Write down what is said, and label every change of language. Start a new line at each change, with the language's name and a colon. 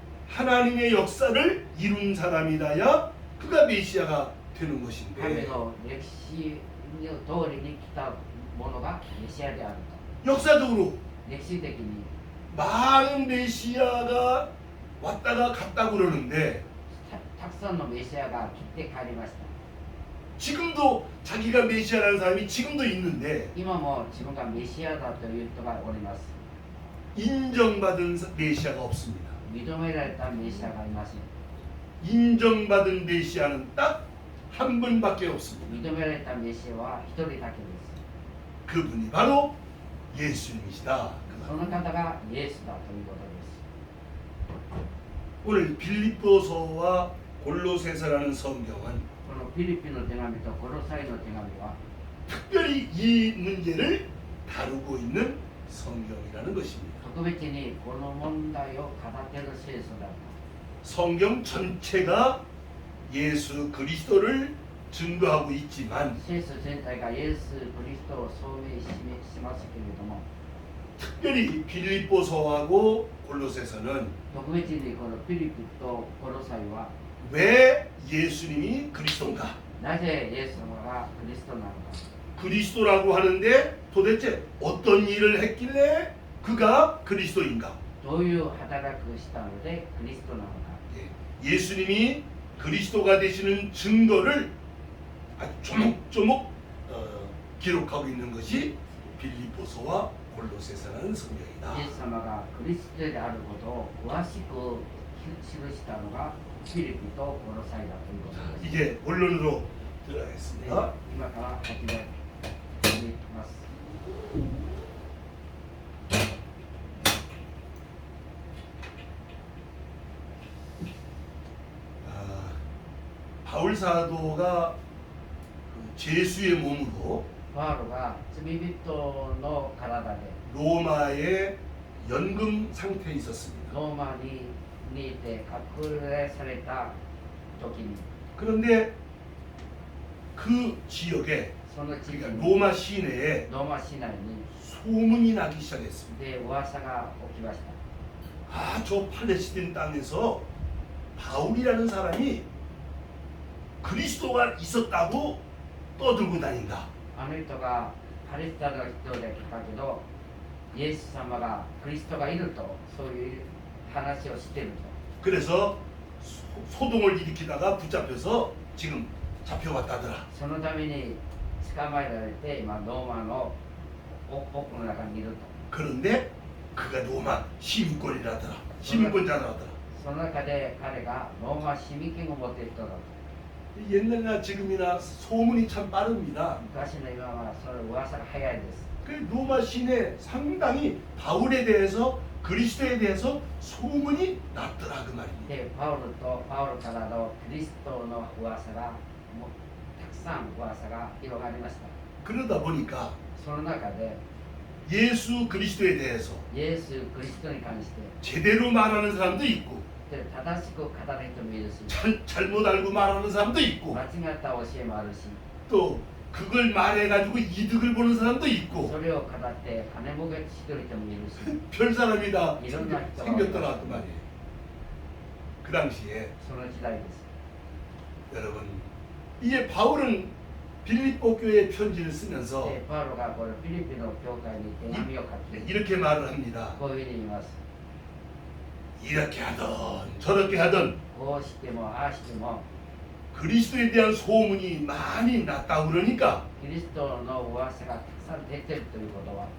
Korean: 하나님의 역사를 이룬 사람이라야 그가 메시아가 되는
Japanese: 神
Korean: 것인데
Japanese: の歴史の通りに来たものがメシアである
Korean: 역사적으로
Japanese: と歴史的に
Korean: 많은 메시아가 왔다가 갔다 그러는데
Japanese: たくさんのメシアが来て帰りました
Korean: 지금도 자기가 메시아라는 사람이 지금도 있는데
Japanese: 今も自分がメシアだという人がおります
Korean: 인정받은 메시아가 없습니다.
Japanese: 認められたメシアがいません
Korean: 인정받은 메시아는 딱 한 분밖에 없습니다.
Japanese: 認められたメシアは一人だけです
Korean: 그분이 바로 예수님이시다. 그
Japanese: そ
Korean: 말.
Japanese: の方がイエスだということです
Korean: 오늘 빌립보서와 골로새서라는 성경은
Japanese: このフィリピンの手紙とコロサイの手紙は
Korean: 특별히 이 문제를 다루고 있는 성경이라는 것입니다.
Japanese: 特別にこの問題を語っている聖書だった
Korean: 성경 전체가 예수 그리스도를 증거하고 있지만
Japanese: 聖書全体がイエス・キリストを証明しますけれども
Korean: 특별히 빌립보서하고 골로새서는
Japanese: 特別にこのフィリピンとコロサイは
Korean: 왜 예수님이 그리스도인가?
Japanese: なぜイエス様がキリストなのか
Korean: 그리스도라고 하는데 도대체 어떤 일을 했길래 그가 그리스도인가?
Japanese: どういう働きをしたのでキリストなのか
Korean: 예수님이 그리스도가 되시는 증거를 아주 조목조목 기록하고 있는 것이 빌립보서와 골로새서라는 성경이다.
Japanese: イエス様がクリストであることを詳しく記したのがフィリピとコロサイだということです。
Korean: 이제 본론으로
Japanese: で
Korean: 들어가겠습니다.
Japanese: 今から始めていきます。
Korean: 바울 사도가 그 죄수의 몸으로
Japanese: パウロが罪人の体で
Korean: 로마의 연금 상태에 있었습니다.
Japanese: ローマにいて隠れされた時に
Korean: 그런데 그 지역에
Japanese: その地域
Korean: 그러니까
Japanese: に
Korean: 로마 시내에
Japanese: ローマ市内に
Korean: 소문이 나기 시작했습니다.
Japanese: で噂が起きました。
Korean: 아, 저 팔레스틴 땅에서 바울이라는 사람이 그리스도가 있었다고 떠들고 다닌다.
Japanese: あの人がパレスチナの人で来たけど、イエス様がクリストがいるとそういう話をしていると。
Korean: 그래서 소동을 일으키다가 붙잡혀서 지금 잡혀갔다더라.
Japanese: そのために捕まえられて今ローマの奥の中にいると。
Korean: 그런데 그가 로마 시민권이라더라. 시민권자라더라.
Japanese: その中で彼がローマ市民権を持っている人だと。
Korean: 옛날이나 지금이나 소문이 참 빠릅니다.
Japanese: 昔の今はその噂が早いです。
Korean: 그 로마 시내 상당히 바울에 대해서 그리스도에 대해서 소문이 났더라 그 말입니다.
Japanese: で、パウロからのキリストの噂がもうたくさん噂が広がりました。
Korean: 그러다 보니까
Japanese: その中で
Korean: 예수 그리스도에 대해서
Japanese: イエス・クリストに関して
Korean: 제대로 말하는 사람도 있고
Japanese: で正しく語る人もいるし、
Korean: 잘못 알고 말하는 사람도 있고
Japanese: 間違った教えもあるし、
Korean: 또 그걸 말해가지고 이득을 보는 사람도 있고
Japanese: それを語って金儲けしてる人もいるし、
Korean: 별 사람이 다 이런 말도 생겼더라 그 말이에요. 그 당시에
Japanese: その時代です。
Korean: 여러분 이제 바울은 빌립보 교회 편지를 쓰면서
Japanese: で、パウロがこれフィリピンの教会に手紙を書き、
Korean: 이렇게 말을 합니다.
Japanese: こういうふうに言います。
Korean: 이렇게 하던 저렇게 하던
Japanese: こうしてもああしても
Korean: 그리스도에 대한 소문이 많이 났다 그러니까
Japanese: キリストの噂がたくさん出てるということは